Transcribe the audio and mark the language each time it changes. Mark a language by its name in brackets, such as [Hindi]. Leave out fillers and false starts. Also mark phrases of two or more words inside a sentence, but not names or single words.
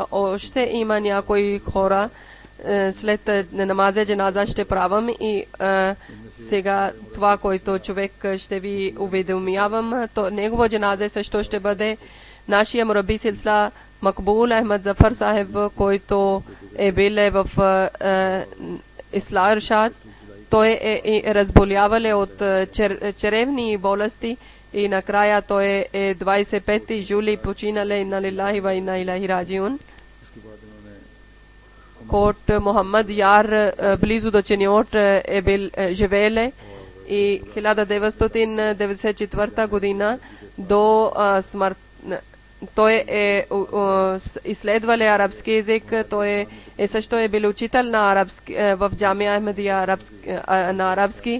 [Bulgarian] Още има някои хора след намаза джаназа ще правим и сега това, което човек ще ви уведомявам, то негова джаназа също ще бъде нашия мураби силсила Макбул Ахмад Зафар Сахиб, който е бил в Исла Иршад. Той е разболявал от черевни болести и накрая той е 25 юли починал. [Arabic] إنا لله وإنا إليه راجعون. [Bulgarian] Кот Мохаммад Яр близо до Чениот е бил живееле и 1994 година до смърт. Той е изследвал арабски език, той също е бил учител на арабски в Джамия Ахмедия на арабски.